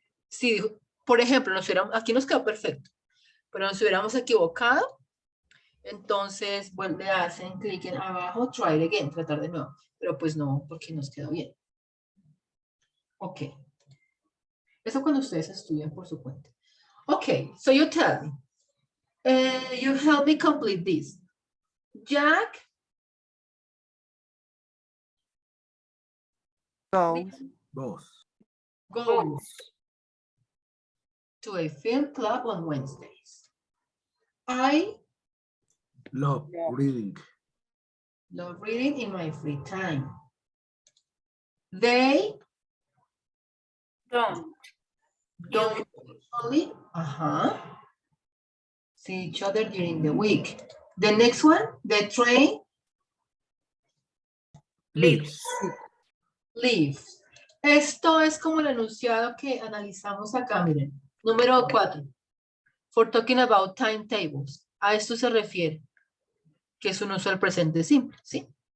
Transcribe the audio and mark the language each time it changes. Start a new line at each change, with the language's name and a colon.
Spanish: Si, por ejemplo, aquí nos quedó perfecto, pero nos hubiéramos equivocado, entonces le hacen clic en abajo,
English: try it again,
Spanish: tratar de nuevo. Pero pues no, porque nos quedó bien. Ok. Eso cuando ustedes estudian por su cuenta.
English: Ok, so you tell me. You help me complete this. Jack. Goes to a film club on Wednesdays. I love reading. Love reading in my free time. They don't usually see each other during the week. The next one, the train Leaves.
Spanish: Esto es como el enunciado que analizamos acá, miren. Número 4.
English: For talking about timetables.
Spanish: A esto se refiere, que es un uso del presente simple, ¿sí?